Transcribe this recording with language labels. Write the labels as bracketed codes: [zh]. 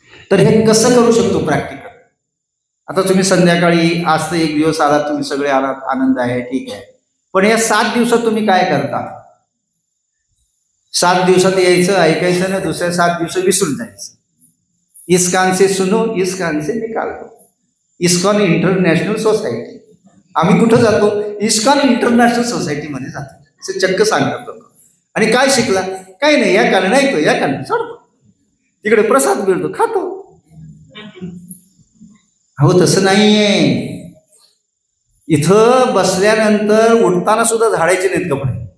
[mr] तर हे कसं करू शकतो प्रॅक्टिकल. आता तुम्ही संध्याकाळी आज तर एक दिवस आलात, तुम्ही सगळे आलात, आनंद आहे, ठीक आहे. पण या 7 दिवसात तुम्ही काय करता. 7 दिवसात यायचं, ऐकायचं ना, दुसऱ्या 7 दिवस विसरून जायचं. [hi] इस कान से सुनो, इस कान से निकाल दो. [mr] ISKCON international society. आम्ही कुठं जातो, इस्कॉन इंटरनॅशनल सोसायटीमध्ये जातो, असे चक्क सांगतात लोक. आणि काय शिकला, काही नाही, या कानाने ऐकतो, या कानाने सोडतो, तिकडे प्रसाद मिळतो, खातो. हो तसं नाहीये. इथं बसल्यानंतर उठताना सुद्धा झाडायचे नाहीत कपडे.